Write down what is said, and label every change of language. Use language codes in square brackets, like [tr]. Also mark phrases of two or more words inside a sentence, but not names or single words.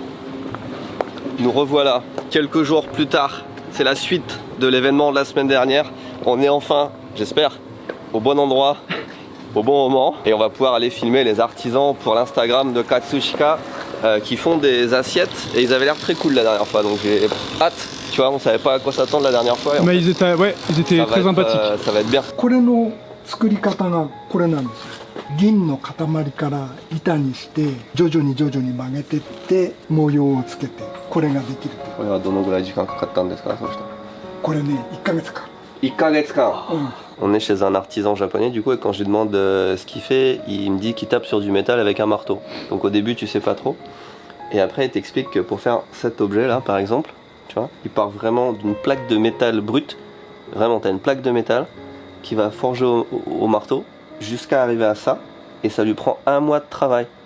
[fr] Nous revoilà quelques jours plus tard, c'est la suite de l'événement de la semaine dernière, on est enfin, j'espère, au bon endroit, au bon moment, et on va pouvoir aller filmer les artisans pour l'Instagram de Katsushika qui font des assiettes, et ils avaient l'air très cool la dernière fois, donc j'ai hâte, tu vois, on savait pas à quoi s'attendre la dernière fois. Mais ils étaient très sympathiques. Ça va être bien. [ja] これの作り方がこれなんですよ。銀の塊から板にして徐々に曲げてって模様をつけてこれができる。これはどのぐらい時間かかったんですか、そうしたら。これね1ヶ月かかる。 [fr] 1ヶ月間。On est chez un artisan japonais du coup, et quand je lui demande ce qu'il fait, il me dit qu'il tape sur du métal avec un marteau. Donc au début tu sais pas trop, et après il t'explique que pour faire cet objet là par exemple, tu vois, il part vraiment d'une plaque de métal brute, vraiment t'as une plaque de métal qui va forger au marteau jusqu'à arriver à ça, et ça lui prend 1 mois de travail.